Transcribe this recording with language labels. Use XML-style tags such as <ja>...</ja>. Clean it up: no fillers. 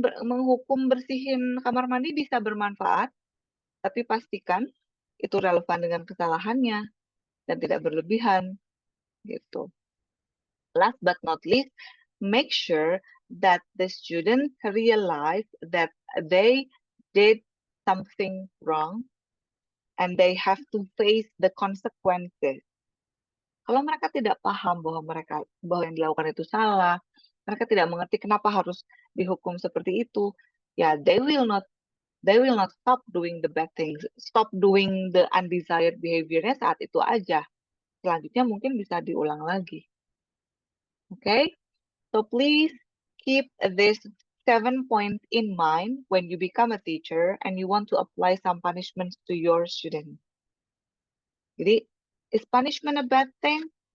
<id>Menghukum bersihin kamar mandi bisa bermanfaat, tapi pastikan itu relevan dengan kesalahannya dan tidak berlebihan gitu.</id> <en>Last but not least, make sure that the student realize that they did something wrong and they have to face the consequences.</en> <id>Kalau mereka tidak paham bahwa yang dilakukan itu salah, mereka tidak mengerti kenapa harus dihukum seperti itu, ya</id> <en>they will not stop doing the bad things, stop doing the undesired behavior-</en> <id>nya saat itu aja. Selanjutnya mungkin bisa diulang lagi.</id> <en>Okay? So please keep this 7 points in mind when you become a teacher and you want to apply some punishments to your students. Jadi, is punishment a bad thing?</en>